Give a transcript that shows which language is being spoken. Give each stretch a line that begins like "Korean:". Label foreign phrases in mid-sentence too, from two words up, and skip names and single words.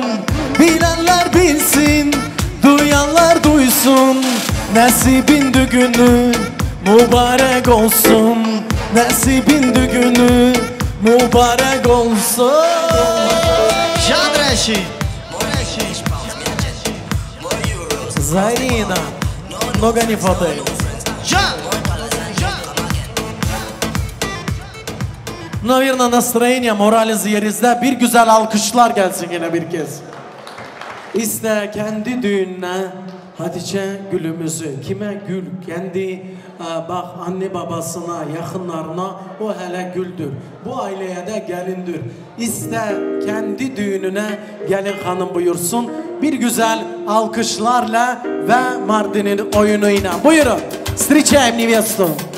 Turkish: Bilenler bilsin, duyanlar duysun. Nasibin düğünü mübarek olsun. Nasibin düğünü mübarek olsun. Can Reşit. Zarina,
Russian: много не хватает. Can. Наверное, настроение,
Turkish: moraliniz yerinizde. Bir güzel alkışlar gelsin yine bir kez. İste kendi düğününe Hatice gülümüzü. Kime gül? Kendi bak anne babasına, yakınlarına o hele güldür. Bu aileye de gelindir. İste kendi düğününe gelin hanım buyursun. Bir güzel alkışlarla ve Mardin'in oyunuyla. Buyurun.
Russian: Встречаем невесту.